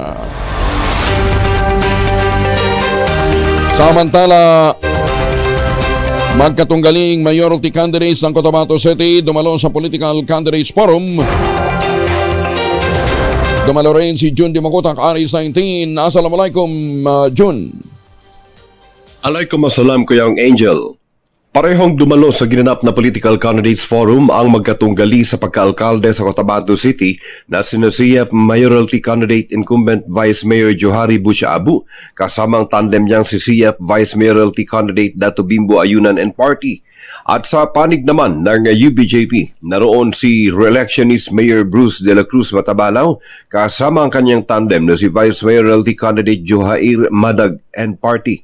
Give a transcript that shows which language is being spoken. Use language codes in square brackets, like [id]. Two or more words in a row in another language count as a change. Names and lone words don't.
[tl] Samantala, magkatunggaling [en] mayoralty candidates [tl] ng Cotabato City dumalo sa Political Candidates Forum. Dumalo rin si Jun Dimakutak, RS19. [ar] Assalamualaikum, Jun. Alaikum assalam, Kuyang Angel. [tl] Parehong dumalo sa ginanap na Political Candidates Forum ang magkatunggali sa pagkaalkalde sa Cotabato City na sinasiyap [en] Mayoralty Candidate Incumbent Vice Mayor [tl] Johari Butcha-Abu kasamang tandem niyang si Siyap [en] Vice Mayoralty Candidate [tl] Dato Bimbo Ayunan [en] and Party. [tl] At sa panig naman ng UBJP, naroon si re-electionist Mayor Bruce de la Cruz Matabalaw kasama ang kanyang tandem na si [en] Vice Mayoralty Candidate [tl] Johair Madag [en] and Party.